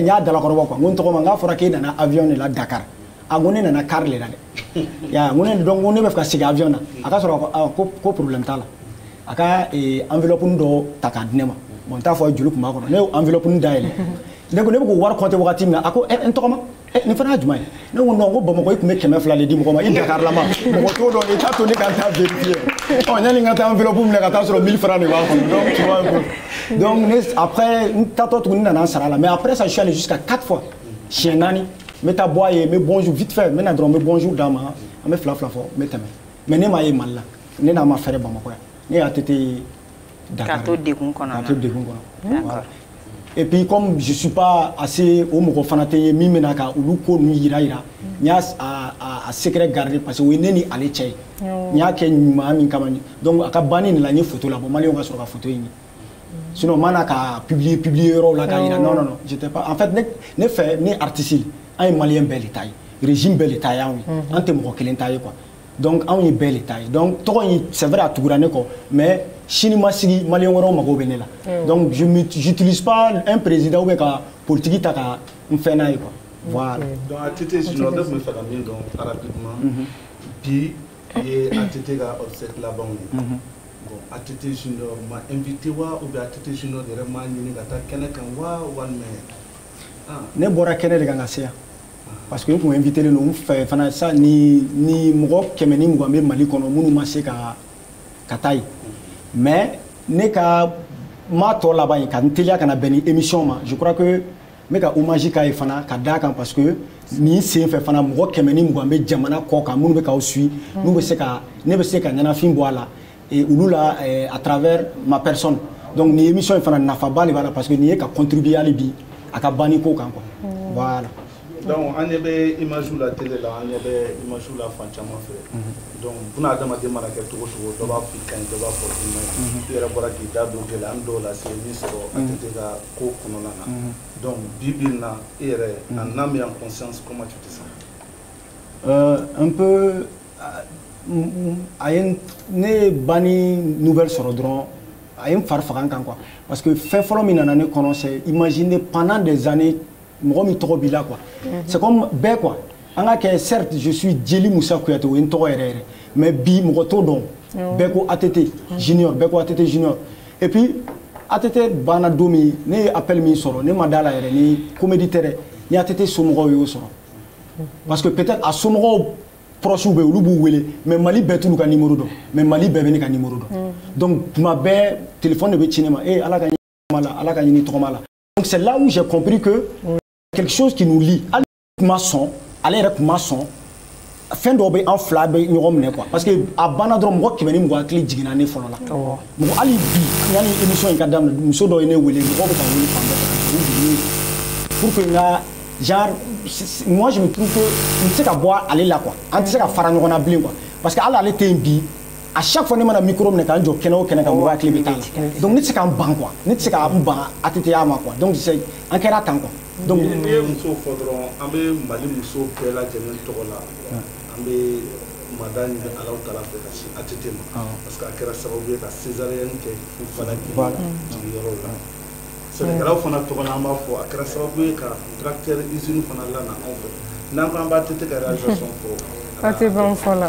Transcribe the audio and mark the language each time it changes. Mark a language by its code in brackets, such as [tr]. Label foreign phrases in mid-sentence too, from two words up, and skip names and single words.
[bm] y'a dalakɔrɔbɔ quoi n ko n tɔgɔ ma n k'a fɔra k'e nana avion de la Dakar a ko ne nana car de la dɛ ya n ko ne donc ne bɛ fɛ ka segin avion na a ka sɔrɔ ko problème t'a la a ka enveloppe dɔ ta k'a di ne ma bon n t'a fɔ joli tun b'a kɔnɔ ne ye enveloppe dayɛlɛ ne ko ne bɛ k'o wari compter wagati min na a ko n tɔgɔ ma nin fana ye jumɛn ye ne ko non ko Bamakɔ i tun bɛ 200 de di mɔgɔ ma i Dakar lama mɔgɔ t'o dɔn i t'a to ne ka taa vérifier yani n ka taa enveloppe minɛ ka taa sɔrɔ 1000 francs de b'a kɔnɔ [fr] donc tu vois un peu donc après [bm] n taatɔ tuguni n nana n sara la [fr] mais après ça je suis allé jusqu'à 4 fois [bm] siɲɛ 4 n bɛ taa bɔ a ye n bɛ [fr] bonjour vite fait [bm] n bɛ na dɔrɔn n bɛ bonjour d'a ma an bɛ fila fɔ n bɛ tɛmɛ mais ne m'a ye Mali la ne n'a ma fɛrɛ Bamakɔ yan ne y'a tete Dakar ka to degun kɔnɔ [fr] voilà. Et puis comme je suis pas assez au [bm] mɔgɔ fana tɛ ye min bɛna ka olu ko ninnu yira n y'a a [fr] secret garder parce que [bm] o ye ne ni ale cɛ ye n y'a kɛ ɲuman min kama donc a ka banni de la n ye photo labɔ maliyɛnw ka sɔrɔ ka photo in ye sinon n ma na ka publier yɔrɔw la k'a yira [fr] non j'étais pas en fait [bm] ne fɛ ne artiste an ye maliyɛn bɛɛ de ta ye régime bɛɛ de ta ye anw ye an tɛ mɔgɔ kelen ta ye quoi donc anw ye bɛɛ de ta ye donc tɔgɔ in [fr] c'est vrai [bm] a tugura ne kɔ mais sini ma sigi maliyɛn wɛrɛw mago bɛ ne la [fr] donc j'utilise pas un président ou bien [bm] ka politique ta ka n fɛn n'a ye [fr] quoi voilà. [bm] donc ATT Junior daf bɛ fɛ ka min dɔn rapidement bi ye ATT ka obsèque labanw ye bon ATT Junior ma invité wa [fr] ou bien [bm] ATT Junior yɛrɛ ma ɲini ka taa kɛnɛ kan wa walima ne bɔra kɛnɛ de kan ka se yan [fr] parce que [bm] n tun invité len don n fɛ fana sa ni mɔgɔ 120 bɛ Mali kɔnɔ minnu ma se ka taa yen mais ne ka ma tɔ laban yen ka n teliya ka na bɛn ni émission ma [fr] je crois que [bm] n bɛ ka hommage k'a ye fana ka d'a kan parce que nin sen fɛ fana mɔgɔ 120 bɛ jamana kɔ kan minnu bɛ k'aw suit n'u bɛ se ka ne bɛ se ka ɲɛnafin bɔ a la et olu la [fr] à travers ma personne donc [bm] nin émission in fana nafaba de b'a la [fr] parce que [bm] nin ye ka contribuer hali bi a ka banni ko kan [fr] quoi voilà. [bm] donc an ɲɛ bɛ image la télé la an ɲɛ bɛ image la fan caman fɛ donc buna adamaden mana kɛ cogo cogo dɔ b'a f'i kaɲi dɔ b'a fɔ i ma ɲi i yɛrɛ bɔra k'i da don gɛlɛya an dɔw la se min sɔrɔ ATT ka ko kɔnɔna na donc bi bi in na i yɛrɛ [fr] en âme et en conscience comment tu te sens un peu [bm] a ye ne banni nouvelle sɔrɔ dɔrɔn a ye n fari faga n kan quoi [fr] parce que [bm] fɛn fɔlɔ min nana ne kɔnɔ [fr] c'est imaginer pendant des années [bm] mɔgɔ min tɔgɔ b'i la quoi [fr] c'est comme [bm] bɛɛ quoi an ka kɛ [fr] certes je suis Jeli Musa Kuyate [bm] o ye n tɔgɔ yɛrɛ mais bi mɔgɔ t'o dɔn bɛɛ ko ATT Junior bɛɛ ko ATT Junior [fr] et puis [bm] ATT banna don min ne ye appel min sɔrɔ ne ma d'a la yɛrɛ ni comédie tɛ dɛ ni ATT somɔgɔw y'o sɔrɔ [fr] parce que peut-être [bm] a somɔgɔw proches bɛ olu b'u wele mais Mali bɛɛ t'olu ka numéro dɔn mais Mali bɛɛ bɛ ne ka numéro dɔn donc tuma bɛɛ téléphone de bɛ ci ne ma ala ka ɲini tɔgɔma la ala ka ɲini tɔgɔma la [fr] donc c'est là où j'ai compris que quelque chose qui nous lie [bm] hali kuma sɔn ale yɛrɛ kuma sɔn fɛn dɔw bɛ an fila bɛ ɲɔgɔn minɛ quoi [fr] parce que [bm] a banna dɔrɔn mɔgɔ 100 ni mɔgɔ hakili jiginna ne fɔlɔ la mɔgɔ hali bi yanni émission in ka daminɛ muso dɔ ye ne wele mɔgɔw bɛ ka wele fan bɛɛ [fr] pour que [bm] n ka [fr] genre moi je me trouve que [bm] n tɛ se ka bɔ ale la quoi an tɛ se ka fara ɲɔgɔn na bilen quoi [fr] parce que [bm] hali ale tɛ yen bi [fr] à chaque fois [bm] ne mana micro minɛ k'an jɔ kɛnɛ o kɛnɛ kan mɔgɔ hakili bɛ taa la donc ne tɛ se k'an ban quoi ne tɛ se ka n ban ATT ma quoi donc an kɛra tan quoi. donc n'i ye muso fɔ dɔrɔn an bɛ Mali muso bɛɛ lajɛlen tɔgɔ la an bɛ mada ɲini Alahu Taala fɛ ka sin ATT ma [fr] parce que [bm] a kɛra sababu ye ka césarienne kɛ u fana jigiyɔrɔ la sɛnɛkɛlaw fana tɔgɔ la an b'a fɔ a kɛra sababu ye ka [fr] tracteur usine [bm] fana lana anw fɛ n'an ko an b'a ATT ka réalisation fɔ